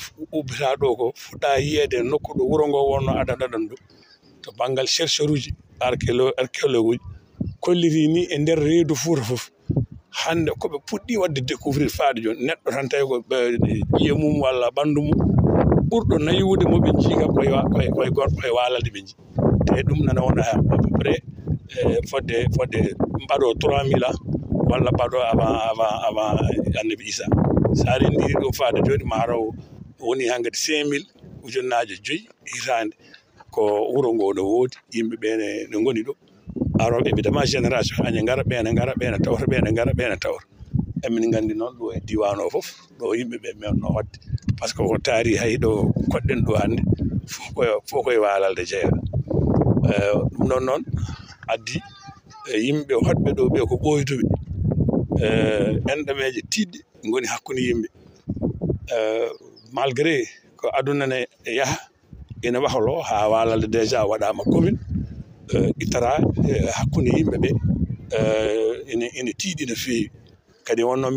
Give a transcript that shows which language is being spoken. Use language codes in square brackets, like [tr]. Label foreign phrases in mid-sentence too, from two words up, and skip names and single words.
[ff] ubbita ɗo ko fuɗɗa yiyede nokku ɗo wuuro ngo wonno adan ɗo to banggal chercheur uji archéologue kolliri ni e nder reedu Fouta fof hande ko ɓe puɗɗi wadde découvrir faade joni neɗɗo tan tawi ko ƴiye mum walla ɓanndu mum ɓurɗo naywude moɓe jii kam koye gorko e waalalde ɓe jii te ɗum nana wona [fr] à peu près [ff] fodde mbaɗo 3000 ans walla mbaɗo avant annabi Issa sa rendiri ɗum faade joni ma raw woni hankkadi 5000 ujunnaje 5 hitande ko wuro ngo no woodi yimɓeɓe ne ngoni ɗo aroɓe évidemment génération aña ngara ɓeene tawra ɓeene ngara ɓeene tawra emin nganndi noon ɗo e diwan o fof ɗo yimɓeɓe menno wadde par ce que ko taari hay ɗo koɗɗen ɗo hannde fof koye waalalde jeeya ɗum ɗon noon addi yimɓe hotɓe ɗo ɓe ko ɓoytuɓe enɗameje tiɗɗe ngoni hakkunde yimɓe malgré ko aduna ne yaha ina wahlo ha waalalde déjà waɗama commune ittara hakkunde yimɓe ɓe ina tiiɗi no feewi kadi wonno